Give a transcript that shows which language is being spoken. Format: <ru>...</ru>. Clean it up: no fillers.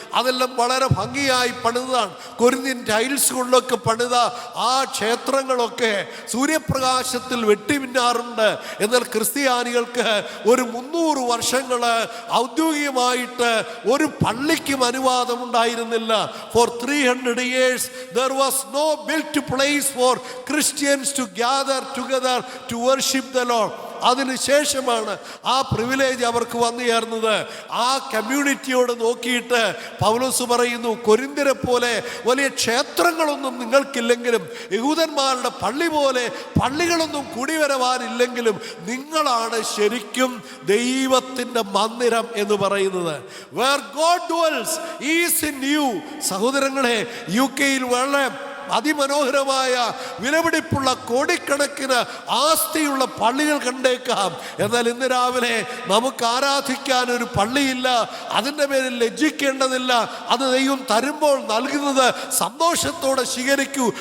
<ml>അതെല്ലാം വളരെ ഭംഗിയായി പണിതാണ്. കൊരിന്ത്യൻ ടൈൽസ് കൊണ്ടൊക്കെ പണിത ആ ക്ഷേത്രങ്ങളൊക്കെ സൂര്യപ്രകാശത്തിൽ വെട്ടിമിന്നാറുണ്ട്. എന്നാൽ ക്രിസ്ത്യാനികൾക്ക് ഒരു 300 വർഷങ്ങൾ ഔദ്യോഗികമായിട്ട് ഒരു പള്ളിക്കും അനുവാദം ഉണ്ടായിരുന്നില്ല.</ml> <en>For 300 years there was no built place for Christians to gather together to worship the Lord.</en> <ml>അതിനുശേഷമാണ് ആ പ്രിവിലേജ് അവർക്ക് വന്നു ചേർന്നത്. ആ കമ്മ്യൂണിറ്റിയോട് നോക്കിയിട്ട് പൗലോസ് പറയുന്നു, കൊരിന്ത്യരെ പോലെ വലിയ ക്ഷേത്രങ്ങളൊന്നും നിങ്ങൾക്കില്ലെങ്കിലും, യഹൂദന്മാരുടെ പള്ളി പോലെ പള്ളികളൊന്നും കൂടി വരവാനില്ലെങ്കിലും നിങ്ങളാണ് ശരിക്കും ദൈവത്തിൻ്റെ മന്ദിരം എന്ന് പറയുന്നത്.</ml> <en>Where God dwells is in you.</en> <ml>സഹോദരങ്ങളെ, UK വളരെ അതിമനോഹരമായ വിലപിടിപ്പുള്ള കോടിക്കണക്കിന് ആസ്തിയുള്ള പള്ളികൾ കണ്ടേക്കാം. എന്നാൽ ഇന്ന് രാവിലെ നമുക്ക് ആരാധിക്കാൻ ഒരു പള്ളിയില്ല. അതിൻ്റെ പേരിൽ ലജ്ജിക്കേണ്ടതില്ല. അത് ദൈവം തരുമ്പോൾ നൽകുന്നത് സന്തോഷത്തോടെ സ്വീകരിക്കൂ.</ml>